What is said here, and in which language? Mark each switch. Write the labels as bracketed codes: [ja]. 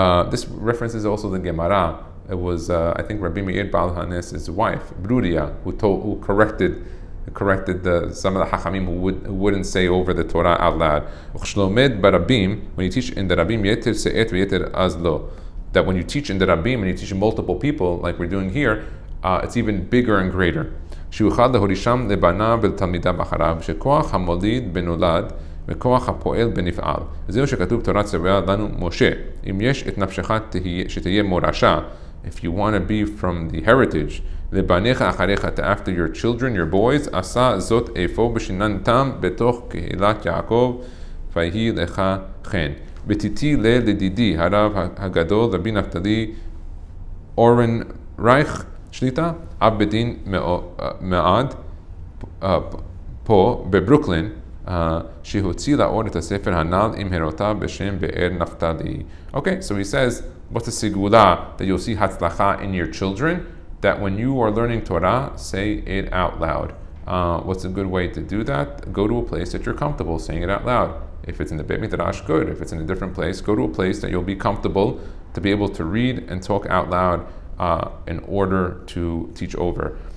[en] This references also the Gemara. It was, I think, Rabbi Meir Baal Hanes' wife, Bruria, who corrected some of the Hachamim who wouldn't say over the Torah out loud. When you teach in the Rabim, [he] yeter se'et ve'yeter azlo, [en] that when you teach in the Rabim and you teach multiple people, like we're doing here, it's even bigger and greater. [he] שיוכל להורישם לבניו ולתלמידיו אחריו, שכוח המוליד בנולד וכוח הפועל בנפעל. זהו שכתוב תורה ציווה לנו משה, אם יש את נפשך שתהיה מורשה, [en] if you want to be from the heritage, [he] לבניך אחריך, [en] after your children, your boys, [he] עשה זאת איפה בשיננתם בתוך קהילת יעקב, ויהי לך כן. ותיתי לדידי הרב הגדול רבי נפתלי אורן רייך שליטה, אב בדין מעד פה בברוקלין, שהוציא לאור את הספר הנ"ל עם הרותיו בשם באר נפתלי. [en] Okay, so he says, what's a segula that you'll see hatzlacha in your children? That when you are learning Torah, say it out loud. What's a good way to do that? Go to a place that you're comfortable saying it out loud. If it's in the Beit Midrash, good. If it's in a different place, go to a place that you'll be comfortable to be able to read and talk out loud in order to teach over.